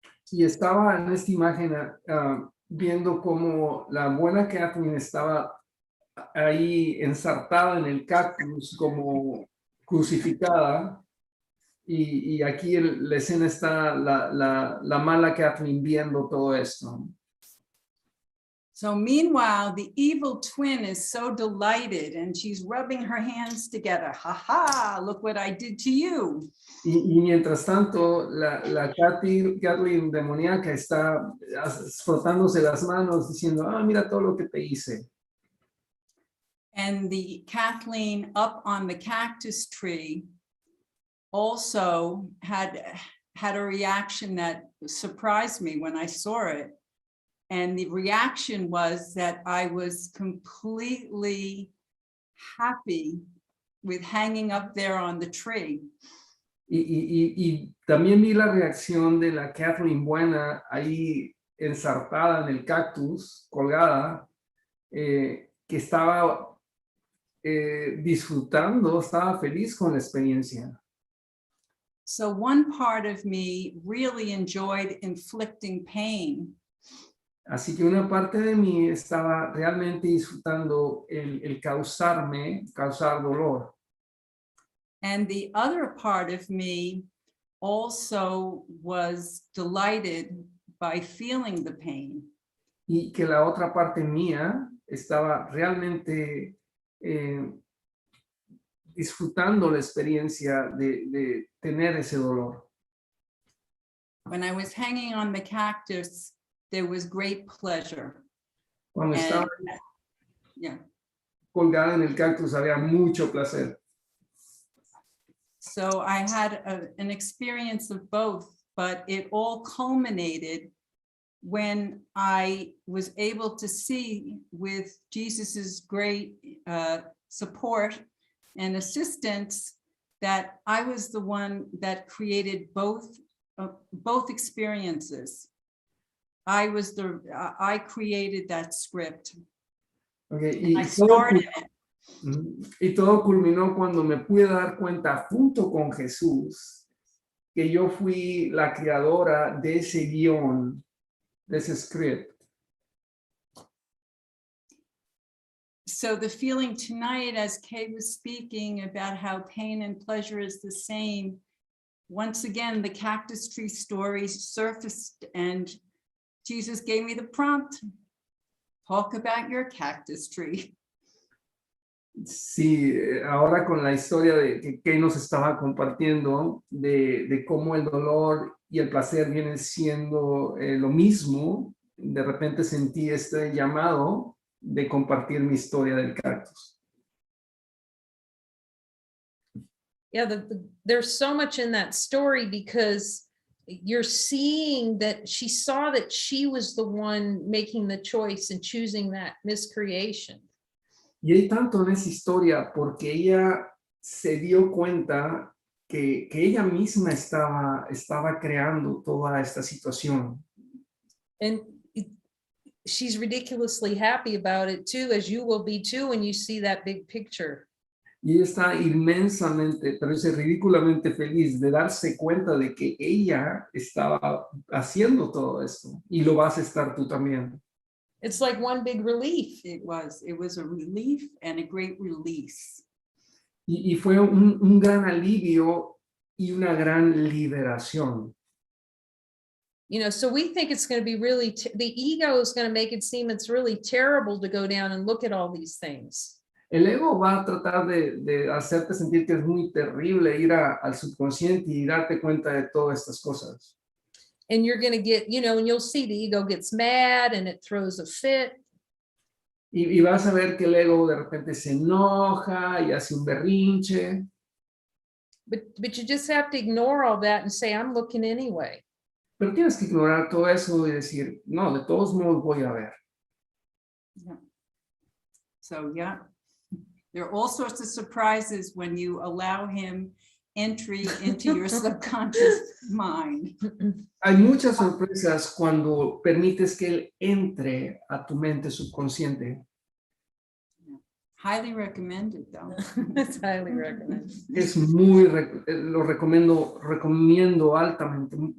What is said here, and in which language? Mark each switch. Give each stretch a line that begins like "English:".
Spanish: Y estaba en esta imagen viendo cómo la buena Kathleen estaba ahí ensartada en el cactus como crucificada, y aquí la escena está la mala Kathleen viendo todo esto.
English: So meanwhile, the evil twin is so delighted and she's rubbing her hands together. Ha ha, look what I did to you.
Spanish: Y mientras tanto, la Kathleen demoníaca está frotándose las manos diciendo, mira todo lo que te hice.
English: And the Kathleen up on the cactus tree also had a reaction that surprised me when I saw it. And the reaction was that I was completely happy with hanging up there on the tree.
Spanish: Y también vi la reacción de la Kathleen buena ahí ensartada en el cactus, colgada, que estaba disfrutando, estaba feliz con la experiencia.
English: So one part of me really enjoyed inflicting pain.
Spanish: Así que una parte de mí estaba realmente disfrutando el causar dolor.
English: And the other part of me also was delighted by feeling the pain.
Spanish: Y que la otra parte mía estaba realmente disfrutando la experiencia de tener ese dolor.
English: When I was hanging on the cactus, there was great pleasure.
Spanish: Cuando estaba
English: And yeah,
Spanish: colgada en el cactus había mucho placer.
English: so I had an experience of both, but it all culminated when I was able to see, with Jesus's great support and assistance, that I was the one that created both experiences. I created that script. Okay, I started it.
Spanish: y todo culminó cuando me pude dar cuenta junto con Jesús que yo fui la creadora de ese guión, de ese script.
English: So the feeling tonight, as Kay was speaking about how pain and pleasure is the same, once again, the cactus tree story surfaced and Jesus gave me the prompt. Talk about your cactus tree.
Spanish: Sí, ahora con la historia de que nos estaba compartiendo, de cómo el dolor y el placer vienen siendo lo mismo, de repente sentí este llamado de compartir mi historia del cactus.
English: Yeah, there's so much in that story because you're seeing that she saw that she was the one making the choice and choosing that miscreation.
Spanish: Y hay tanto en esa historia porque ella se dio cuenta que ella misma estaba creando toda esta situación.
English: And she's ridiculously happy about it too, as you will be too when you see that big picture.
Spanish: Y ella está inmensamente, pero es ridículamente feliz de darse cuenta de que ella estaba haciendo todo esto. Y lo vas a estar tú también.
English: It's like one big relief. It was a relief and a great release.
Spanish: Y fue un gran alivio y una gran liberación.
English: You know, so we think it's going to be really, the ego is going to make it seem it's really terrible to go down and look at all these things.
Spanish: El ego va a tratar de hacerte sentir que es muy terrible ir al subconsciente y darte cuenta de todas estas cosas.
English: And you're going to get, you know, and you'll see the ego gets mad and it throws a fit.
Spanish: Y vas a ver que el ego de repente se enoja y hace un berrinche.
English: But you just have to ignore all that and say, I'm looking anyway.
Spanish: Pero tienes que ignorar todo eso y decir, no, de todos modos voy a ver.
English: Yeah. So yeah, there are all sorts of surprises when you allow him entry into your subconscious mind.
Spanish: Hay muchas sorpresas cuando permites que él entre a tu mente subconsciente.
English: Highly recommended though. It's highly recommended.
Spanish: Es lo recomiendo altamente.